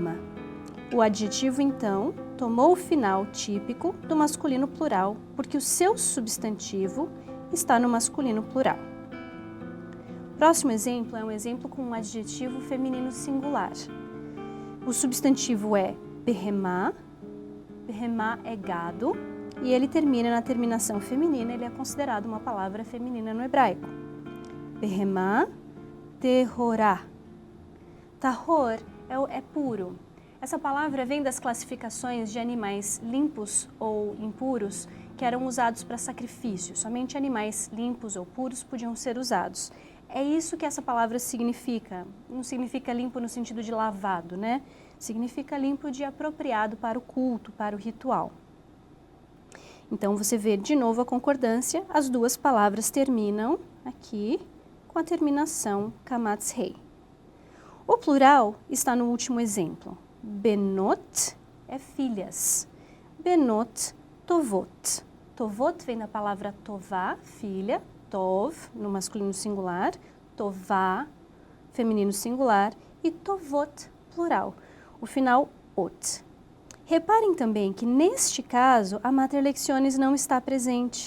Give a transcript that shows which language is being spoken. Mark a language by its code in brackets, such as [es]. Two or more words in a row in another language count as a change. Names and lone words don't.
[pt] O adjetivo, então, tomou o final típico do masculino plural, porque o seu substantivo está no masculino plural. O próximo exemplo é um exemplo com um adjetivo feminino singular. O substantivo é behemá. Behemá é gado e ele termina na terminação feminina, ele é considerado uma palavra feminina no hebraico. [he] בהמה טהורה. [pt] Tahor é puro. Essa palavra vem das classificações de animais limpos ou impuros que eram usados para sacrifício. Somente animais limpos ou puros podiam ser usados. É isso que essa palavra significa. Não significa limpo no sentido de lavado, né? Significa limpo de apropriado para o culto, para o ritual. Então, você vê de novo a concordância. As duas palavras terminam aqui com a terminação [he] קמץ הא. [pt] O plural está no último exemplo. Benot é filhas. [he] בנות טובות. [pt] Tovot vem da palavra tová, filha. Tov, no masculino singular. Tová, feminino singular. E tovot, plural. O final, ot. Reparem também que, neste caso, a [la] mater lectionis [pt] não está presente.